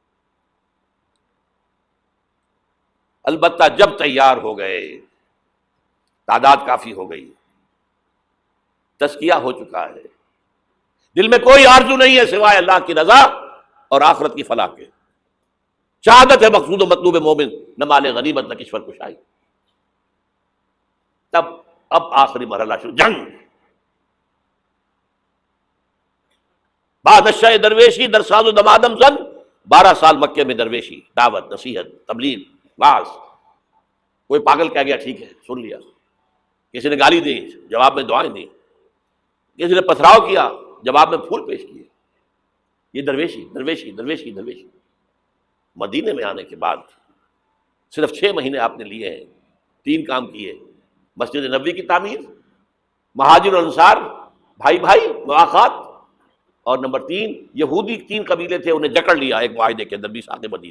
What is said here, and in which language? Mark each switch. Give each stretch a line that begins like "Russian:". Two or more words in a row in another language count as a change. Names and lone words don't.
Urdu: البتہ جب تیار ہو گئے، تعداد کافی ہو گئی، تزکیہ ہو چکا ہے، دل میں کوئی آرزو نہیں ہے سوائے اللہ کی رضا اور آخرت کی فلاح کے، شہادت ہے مقصود و مطلوب مومن، نہ مال غنیمت نہ کشور کشائی. تب اب آخری مرحلہ شروع، جنگ.
Persian: بعد الشہ درویشی در ساز و دمادم زن،
Urdu: 12 سال مکے میں درویشی، دعوت، نصیحت، تبلیغ، واعظ. کوئی پاگل کہہ گیا ٹھیک ہے سن لیا، کسی نے گالی دی جواب میں دعائیں دی، کسی نے پتھراؤ کیا جواب میں پھول پیش کیے. یہ درویشی درویشی درویشی درویشی. مدینے میں آنے کے بعد صرف 6 مہینے آپ نے لیے ہیں، 3 کام کیے: مسجد نبوی کی تعمیر، مہاجر اور انصار بھائی بھائی مواخات، اور نمبر 3 یہودی 3 قبیلے تھے انہیں جکڑ لیا ایک معاہدے کے اندر میثاق مدینہ.